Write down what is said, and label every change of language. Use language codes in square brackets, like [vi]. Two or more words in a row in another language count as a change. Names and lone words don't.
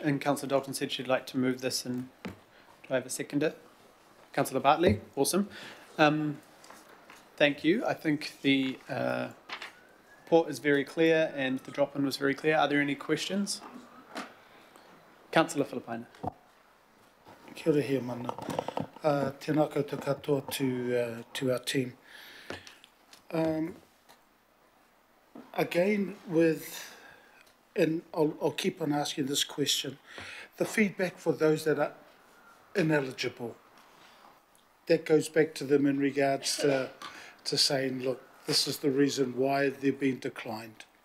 [en] And Councillor Dalton said she'd like to move this, and do I have a seconder? Councillor Bartley, awesome. Thank you. I think the report is very clear and the drop-in was very clear. Are there any questions? Councillor Filipaina. [mi] Kia ora hea mana. Tēnā koutou katoa [en] to our team. Again, and I'll keep on asking this question, the feedback for those that are ineligible, that goes back to them in regards to saying, look, this is the reason why they're being declined.